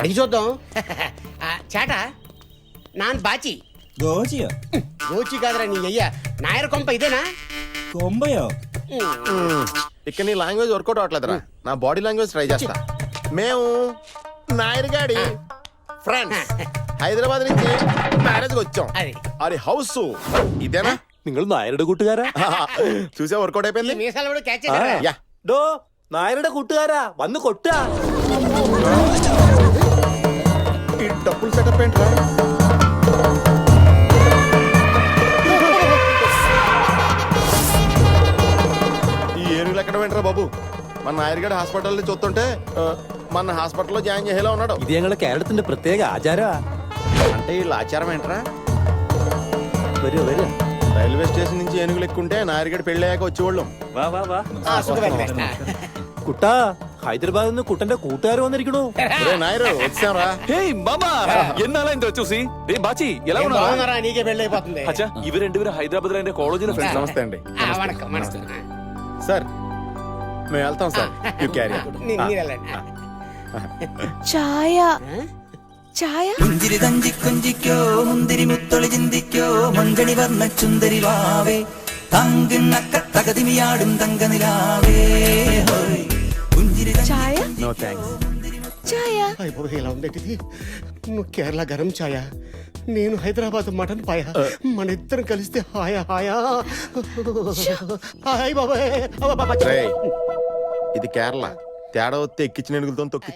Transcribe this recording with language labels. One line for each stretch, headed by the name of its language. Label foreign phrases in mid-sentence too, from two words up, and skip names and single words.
Telugu: అడిగి చూద్దాం. చేట నాన్ బాచి గోచి కాదురా నీ అయ్యా. నాయర్ కొంప ఇదేనా? ఇక్కడ నీ
English: language workout
Telugu: అవట్లేదురా. నా
English: body language
Telugu: ట్రై చేస్తా. మేము నాయర్గాడి ఫ్రెండ్స్ హైదరాబాద్ నుంచి మ్యారేజ్ వచ్చాం. అది హౌస్ ఇదేనా?
Malayalam: നിങ്ങൾ നായരുടെ കൂട്ടുകാരാ?
Telugu: చూసా వర్కౌట్ అయిపోయింది. మీసాలు కూడా క్యాచ్ యా
Malayalam: ഡോ നായരുടെ കൂട്ടുകാരാ വന്ന് കൊട്ടാ.
Telugu: ఈ డబ్బులు సెటప్ ఏంట్రా? ఈ ఏనుగులు ఎక్కడ వెంటరా బాబు? మన నాయర్గడ్ హాస్పిటల్ చూస్తుంటే మన హాస్పిటల్లో జాయిన్ చేసేలా ఉన్నాడు.
Malayalam: ഇത് ഞങ്ങളുടെ കേരളത്തിന്റെ പ്രത്യേക ആചാരാ.
Telugu: అంటే వీళ్ళ ఆచారం ఏంట్రా?
Malayalam: വരൂ വരൂ.
English: railway station
Telugu: నుంచి ఏనుగులు ఎక్కుంటే నాయర్గడ్ పెళ్ళయ్యాక వచ్చేవాళ్ళం.
Malayalam: വാ വാ വാ. കുട്ടാ ഹൈദരാബാദിൽ നിന്ന് കുട്ടന്റെ കൂട്ടുകാർ വന്നിരിക്കണു.
Telugu: నాయరు వచ్చారా? ഹേയ് మామా ఎన్నాళ్ళ ఇంత చూసి. ఏ బాచి ఎలా ఉన్నారా? నీకే పెళ్ళి అయిపోతుంది. అచ్చా ఇవి రెండుగురు హైదరాబాద్ లో కాలేజీలో ఫ్రెండ్స్. నమస్తే అండి. సార్ మేము వెళ్తాం సార్.
English: you carry.
Telugu: ఛాయ ఛాయ
Malayalam: പുഞ്ചിരി തഞ്ചിക്കൊഞ്ചിക്കോ മുന്തിരി മുത്തൊളി ചിന്തിക്കോ മഞ്ചണി വർണ്ണ ചുന്ദരി വാവേ തങ്കുന്നക്ക തകതിമിയാടും തങ്കനിലാവേ പുഞ്ചിരി
Telugu: ఛాయ
English: no thanks.
Telugu: ఛాయ అయిపోయి ఇలా ఉండేది. నువ్వు కేరళ గరం ఛాయ, నేను హైదరాబాద్ మటన్ పాయ. మన ఇద్దరం కలిస్తే హాయా హాయా హాయ్ బాబాయ్. రేయ్, ఇది కేరళ. తేడా వస్తే ఎక్కించిన ఏనుగులతో తొక్కిచ్చా.